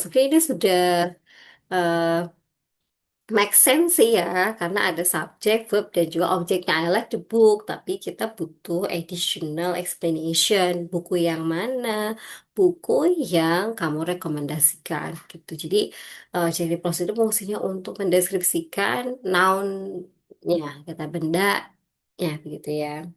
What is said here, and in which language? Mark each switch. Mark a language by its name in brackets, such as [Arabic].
[Indonesian] Sebenarnya ini sudah eh, make sense sih ya, karena ada subjek, verb, dan juga objeknya. [English] I like the book, [Indonesian] tapi kita butuh [English] additional explanation. [Indonesian] Buku yang mana? Buku yang kamu rekomendasikan, gitu. Jadi, jadi clause itu fungsinya untuk mendeskripsikan noun-nya, kata benda, ya, begitu ya.